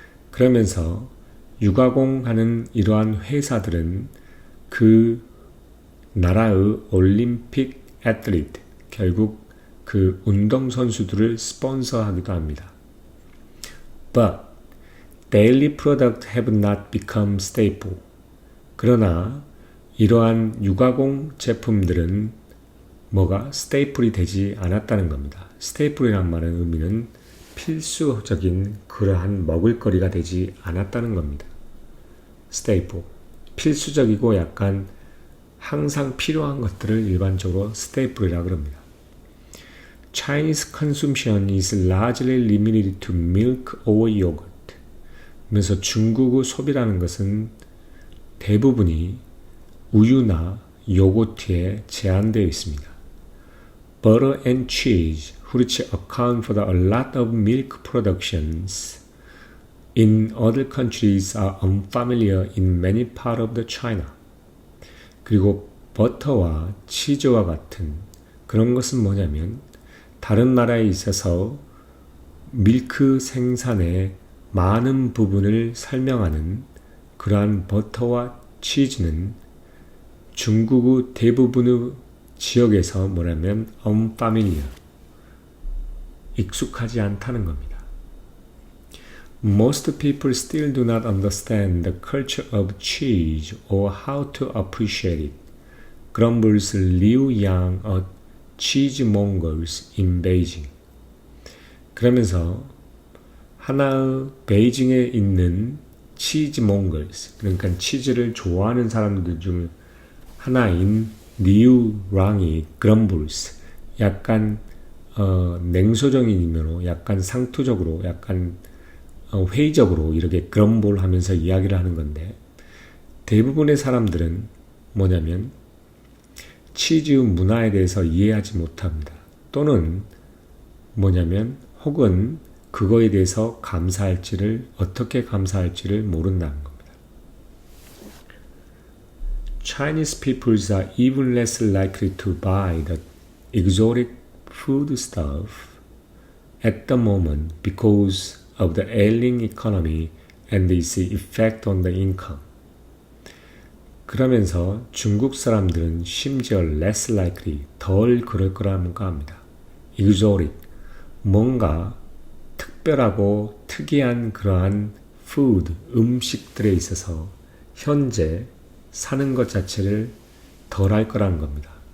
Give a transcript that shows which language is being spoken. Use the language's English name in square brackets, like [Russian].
[Korean] 그러면서 유가공하는 이러한 회사들은 그 나라의 올림픽 애틀리트, 결국 그 운동선수들을 스폰서하기도 합니다. [English] But daily products have not become staple. [Korean] 그러나 이러한 유가공 제품들은 뭐가 스테이플이 되지 않았다는 겁니다. 스테이플이란 말의 의미는 필수적인 그러한 먹을거리가 되지 않았다는 겁니다. 스테이플, 필수적이고 약간 항상 필요한 것들을 일반적으로 스테이플이라고 합니다. [English] Chinese consumption is largely limited to milk or yogurt. [Korean] 그래서 중국의 소비라는 것은 대부분이 우유나 요거트에 제한되어 있습니다. [English] Butter and cheese, which account for a lot of milk productions in other countries, are unfamiliar in many parts of the China. [Korean] 그리고 버터와 치즈와 같은 그런 것은 뭐냐면 다른 나라에 있어서 밀크 생산의 많은 부분을 설명하는 그러한 버터와 치즈는 중국의 대부분의 지역에서 뭐냐면 unfamiliar, 익숙하지 않다는 겁니다. [English] Most people still do not understand the culture of cheese or how to appreciate it, grumbles Liu Yang of cheesemongers in Beijing. [Korean] 그러면서 하나의 베이징에 있는 치즈몽걸스, 그러니까 치즈를 좋아하는 사람들 중 하나인 리우 랑이 grumbles, 약간 냉소적인 의미로 약간 상투적으로 약간 회의적으로 이렇게 그럼볼 하면서 이야기를 하는 건데 대부분의 사람들은 뭐냐면 치즈 문화에 대해서 이해하지 못합니다. 또는 뭐냐면 혹은 그거에 대해서 어떻게 감사할지를 모른다는 겁니다. [English] Chinese peoples are even less likely to buy the exotic food stuff at the moment because of the ailing economy and its effect on the income. [Korean] 그러면서 중국 사람들은 심지어 [English] less likely, [Korean] 덜 그럴 거라는가 합니다. exotic, 뭔가 특별하고 특이한 그러한 food, 음식들에 있어서 현재 사는 것 자체를 덜 할 거라는 겁니다.